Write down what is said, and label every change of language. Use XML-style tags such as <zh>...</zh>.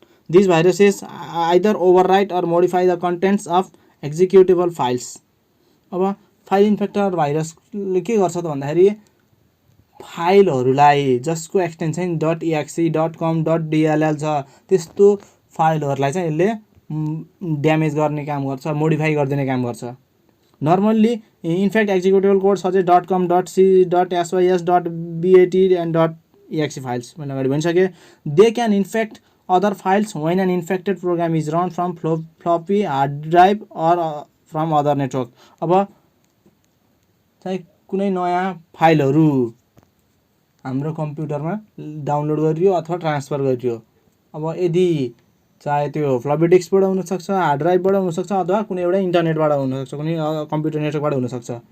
<en>These viruses either overwrite or modify the contents of executable files.</en> <ne>अब file infector भाइरसले के गर्छ त भन्दाखेरि फाइलहरूलाई जसको एक्सटेन्सन .exe, .com, .dll छ त्यस्तो फाइलहरूलाई चाहिँ यसले ड्यामेज गर्ने काम गर्छ, मोडिफाई गरिदिने काम गर्छ।</ne> <en>Normally, infect executable code such as .com, .c, .sys, .bat and .exe files.</en> <ne>मैले अगाडि भनिसकेँ।</ne> <en>They can infect other files when an infected program is run from floppy hard drive or from other network.</en> <ne>अब चाहिँ कुनै नयाँ फाइलहरू हाम्रो कम्प्युटरमा डाउनलोड गरियो अथवा ट्रान्सफर गरियो। अब यदि चाहे त्यो फ्लपी डिस्कबाट हुनसक्छ, हार्ड ड्राइभबाट हुनसक्छ अथवा कुनै एउटा इन्टरनेटबाट हुनसक्छ, कुनै कम्प्युटर नेटवर्कबाट हुनसक्छ।</ne>